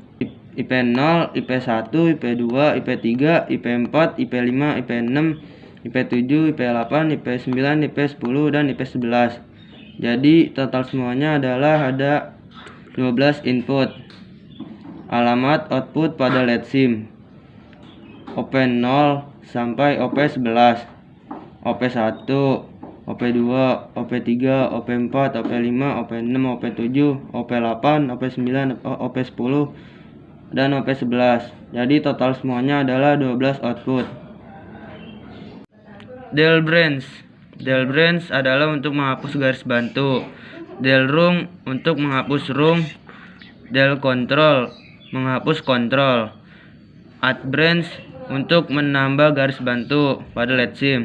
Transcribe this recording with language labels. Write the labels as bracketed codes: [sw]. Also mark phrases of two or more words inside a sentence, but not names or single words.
[id] IP0, IP1, IP2, IP3, IP4, IP5, IP6, IP7, IP8, IP9, IP10, dan IP11. Jadi total semuanya adalah ada 12 input. Alamat output pada LED SIM OP0 sampai OP11, OP1, OP2, OP3, OP4, OP5, OP6, OP7, OP8, OP9, OP10, dan OP11. Jadi total semuanya adalah 12 output. [en] Del branch [id] adalah untuk menghapus garis bantu. [en] Del rung [id] untuk menghapus rung. [en] Del control [id] menghapus kontrol. [en] Add branch [id] untuk menambah garis bantu pada LED SIM.